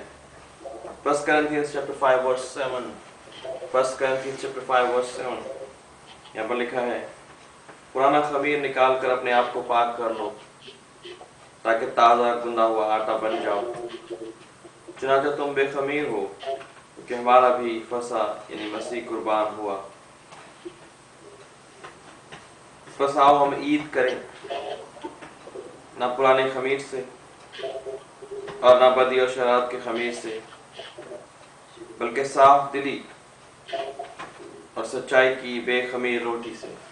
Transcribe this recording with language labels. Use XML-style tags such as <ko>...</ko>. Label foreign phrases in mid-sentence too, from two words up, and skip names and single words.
<ur>1 Corinthians chapter 5 verse 7, 1 Corinthians chapter 5 verse 7 یہاں پر لکھا ہے، پرانا خمیر نکال کر اپنے آپ کو پاک کر لو تاکہ تازہ گوندھا ہوا آٹا بن جاؤ. چنانچہ تم بےخمیر ہو کیونکہ ہمارا بھی فسح یعنی مسیح قربان ہوا. بس آؤ ہم عید کریں، نہ پرانے خمیر سے اور نہ بدی اور شراب کے خمیر سے، بلکہ صاف دلی اور سچائی کی بےخمیر روٹی سے.</ur>